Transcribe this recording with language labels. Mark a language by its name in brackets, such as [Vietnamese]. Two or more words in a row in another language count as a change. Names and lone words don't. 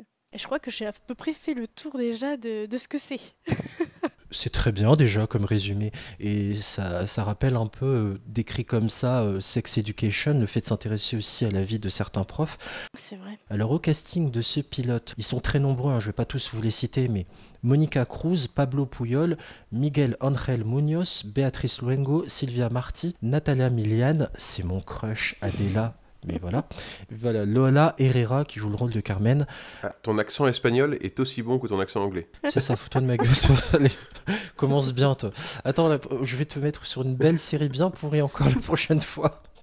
[French] Et je crois que j'ai à peu près fait le tour déjà de ce que c'est. C'est très bien déjà comme résumé et ça rappelle un peu, décrit comme ça, Sex Education, le fait de s'intéresser aussi à la vie de certains profs. C'est vrai. Alors au casting de ce pilote, ils sont très nombreux, je ne vais pas tous vous les citer, mais Monica Cruz, Pablo Puyol, Miguel Ángel Muñoz, Beatriz Luengo, Silvia Martí, Natalia Milian, c'est mon crush, Adela. Mais voilà, Lola Herrera qui joue le rôle de Carmen. Ah, ton accent espagnol est aussi bon que ton accent anglais. C'est ça, fous-toi de ma gueule. Toi. Allez, commence bien, toi. Attends, là, je vais te mettre sur une belle série bien pourrie encore la prochaine fois.